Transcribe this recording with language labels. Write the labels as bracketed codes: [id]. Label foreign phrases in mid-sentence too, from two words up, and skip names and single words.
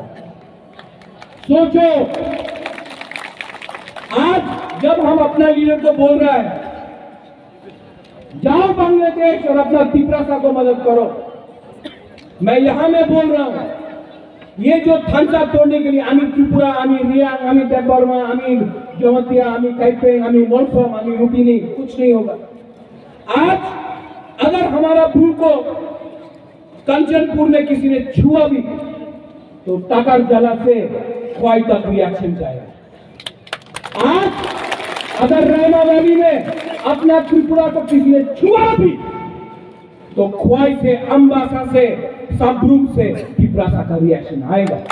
[hi] सोचो, आज जब हम अपना लीडर को बोल रहा है जाओ बांग्लादेश और अपना तिपरासा को मदद करो, मैं यहां में बोल रहा हूं, ये जो थानसा तोड़ने के लिए आमी त्रिपुरा, आमी रियांग, आमी बर्मा, आमी जमातिया, आमी कैपेन, आमी मोलसोम, आमी रुपिनी, कुछ नहीं होगा। आज अगर हमारा भू को कंचनपुर में किसी ने छुआ भी तो टाकर जला से ख्वाई तक रिएक्शन जाएगा। आज अगर रैना वैली में अपना त्रिपुरा को किसी ने छुआ भी तो ख्वाई से, अम्बासा से, सबरूम से त्रिपुरा का रिएक्शन आएगा।